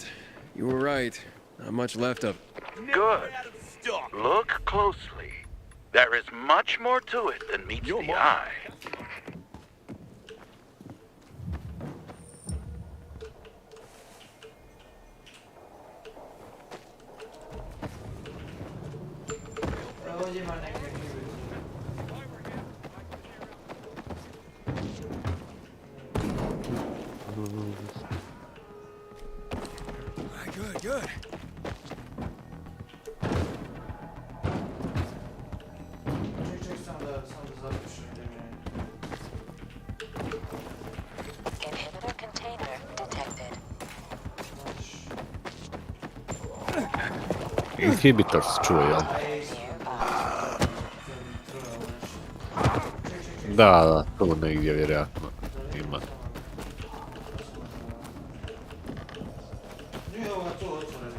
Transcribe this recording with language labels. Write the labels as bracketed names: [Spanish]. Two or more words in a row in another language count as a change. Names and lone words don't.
[English] You were right. Not much left of. Good. Look closely. There is much more to it than meets the eye. [Croatian] Ovdje ima neke knjige. [English] Good, good. [Croatian] Ček, samo da zapišem gdje mi je. [English] Inhibitor container detected. [Croatian] Inhibitor se čuje, jel? Da, tu negdje vjerojatno ima. Nije ovo tu otvoreno.